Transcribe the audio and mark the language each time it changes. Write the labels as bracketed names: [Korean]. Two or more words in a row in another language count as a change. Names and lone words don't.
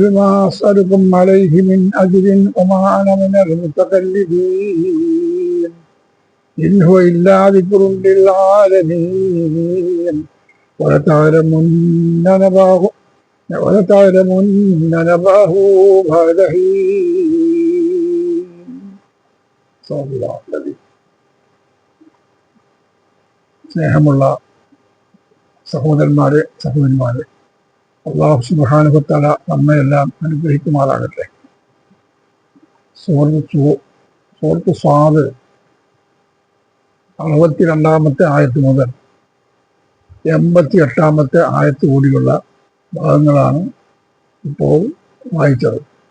[Arabic] ما أسألكم عليه من أجر وما أنا من المتكلفين إن هو إلا ذكر للعالمين ولتعلمن نبأه بعد حين. [Malayalam] സ്നേഹമുള്ള സഹോദരന്മാരെ അല്ലാഹു [Arabic] سبحانه وتعالى [Malayalam] നമ്മയെല്ലാം അനുഗ്രഹിക്കുമാറാകട്ടെ. സൂറത്ത് സ്വാദ് 62-ാമത്തെ ആയത്ത് മുതൽ 88-ാമത്തെ ആയത്ത് കൂടിയുള്ള ഭാഗങ്ങളാണ് ഇപ്പോൾ വായിച്ചത്.